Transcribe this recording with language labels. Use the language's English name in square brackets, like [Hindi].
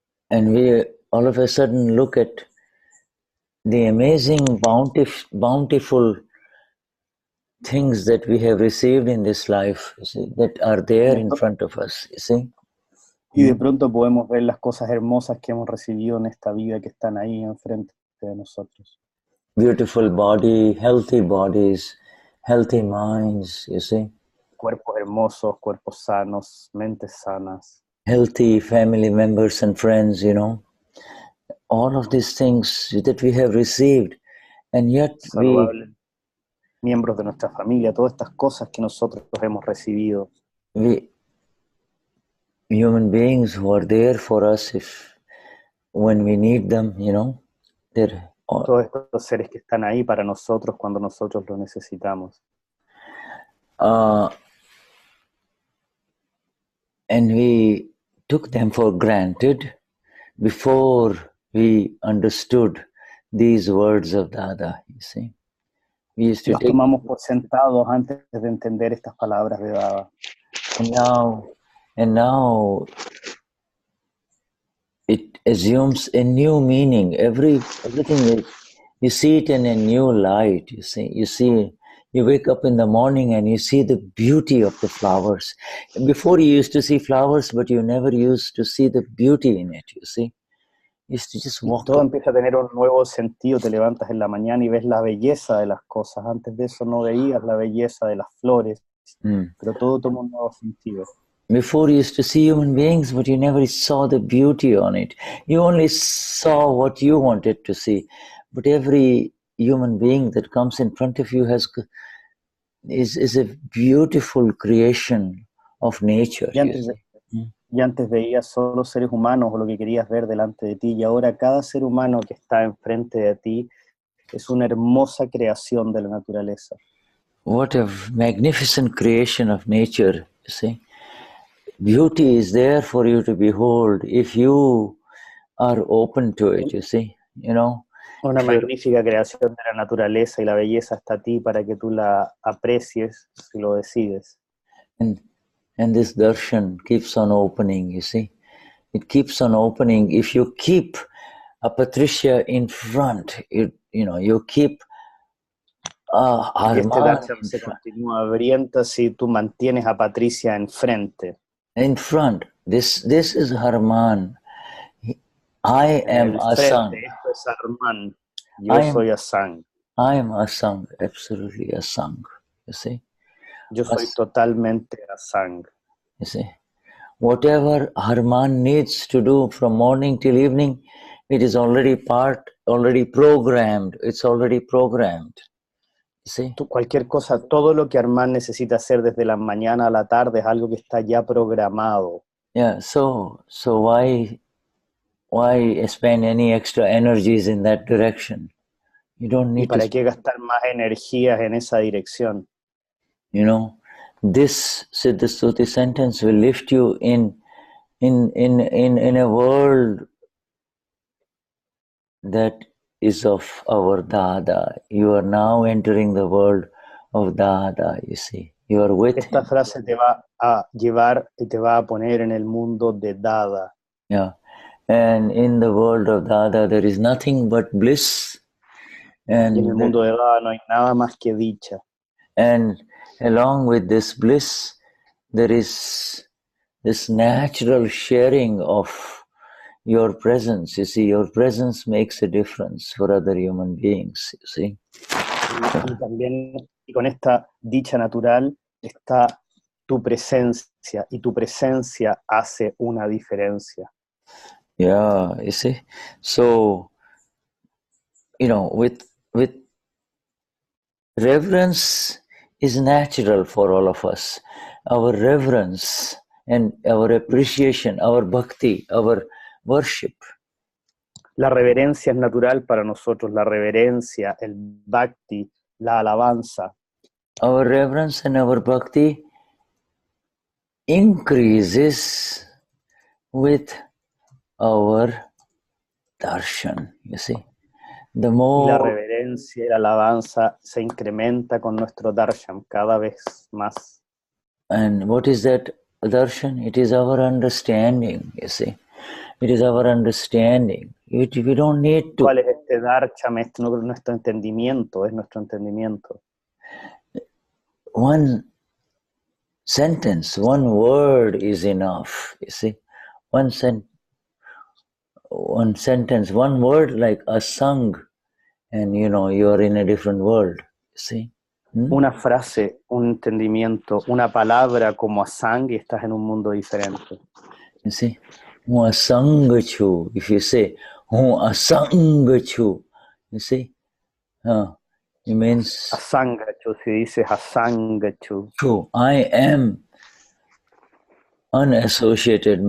[English] And we all of a sudden look at the amazing, bountiful things that we have received in this life, you see, that are there in front of us, you see. [Spanish] Y de pronto podemos ver las cosas hermosas que hemos recibido en esta vida que están ahí enfrente de nosotros. [English] Beautiful body, healthy bodies, healthy minds, you see. [Spanish] Cuerpos hermosos, cuerpos sanos, mentes sanas. [English] Healthy family members and friends, all of these things that we have received, and yet [Spanish] miembros de nuestra familia, todas estas cosas que nosotros hemos recibido. [English] Human beings who are there for us when we need them, they're [Spanish] todos estos seres que están ahí para nosotros cuando nosotros lo necesitamos. [English] And we took them for granted before we understood these words of Dada, you see. We used to [Spanish] Los tomamos por sentados antes de entender estas palabras de Dada. [English] And now it assumes a new meaning. Everything you see it in a new light. You wake up in the morning and you see the beauty of the flowers. Before you used to see flowers, but you never used to see the beauty in it, you see. You used to just walk [Spanish] Todo empieza a tener un nuevo sentido, te levantas en la mañana y ves la belleza de las cosas. Antes de eso no veías la belleza de las flores, pero todo toma un nuevo sentido. [English] Before you used to see human beings, but you never saw the beauty on it. You only saw what you wanted to see. But every human being that comes in front of you is a beautiful creation of nature. [Spanish] Y antes veías solo seres humanos o lo que querías ver delante de ti, y ahora cada ser humano que está enfrente de ti es una hermosa creación de la naturaleza. [English] What a magnificent creation of nature, you see. Beauty is there for you to behold if you are open to it, you see, [Spanish] Una magnífica creación de la naturaleza y la belleza está a ti para que tú la aprecies si lo decides. [English] And this darshan keeps on opening, you see. It keeps on opening. If you keep a Patricia in front, you keep [Spanish] Este darshan se continúa abriendo si tú mantienes a Patricia enfrente. [English] In front. This is Harman. I am Asang. [Spanish] Esto es Harman. Yo soy Asang. [English] I am Asang, absolutely Asang, you see. [Spanish] Yo soy totalmente Asang. [English] You see, whatever Harman needs to do from morning till evening, it is already programmed. It's already programmed. You see? [Spanish] Cualquier cosa, todo lo que Harman necesita hacer desde la mañana a la tarde es algo que está ya programado. [English] Yeah, so why spend any extra energies in that direction? You don't need [Spanish] ¿Y para qué gastar más energías en esa dirección? [English] This Siddha sentence will lift you in a world that is of our Dada. You are now entering the world of Dada, you see. You are with [Spanish] Esta [English] him. [Spanish] frase te va a llevar y te va a poner en el mundo de Dada. [English] Yeah. And in the world of Dada, there is nothing but bliss. [Spanish] Y en el [English] And, [Spanish] mundo de Dada no hay nada más que dicha. [English] and along with this bliss, there is this natural sharing of your presence. You see, your presence makes a difference for other human beings, you see. [Spanish] Y también, y con esta dicha natural, está tu presencia, y tu presencia hace una diferencia. [English] Yeah, you see. So, you know, with reverence is natural for all of us. Our reverence and our appreciation, our bhakti, our worship. [Spanish] La reverencia es natural para nosotros, la reverencia, el bhakti, la alabanza. [English] Our reverence and our bhakti increases with our darshan, you see. The [Spanish] Y la [English] more, [Spanish] reverencia y la alabanza se incrementa con nuestro darshan cada vez más. [English] and what is that darshan? It is our understanding, you see. It is our understanding. We don't need to. [Spanish] ¿Cuál es este darshan? Es nuestro entendimiento, es nuestro entendimiento. [English] One sentence, one word is enough, you see. One sentence, one word like asang, and you know, you are in a different world, you see. [Spanish] Una frase, un entendimiento, una palabra como asang y estás en un mundo diferente. [English] You see, [Gujarati] asangaj chhu, [English] if you say, asangaj chhu, you see, it means [Gujarati] Asangachu, [Spanish] si dices [Gujarati] asangachu. [English] Chhu, I am unassociated.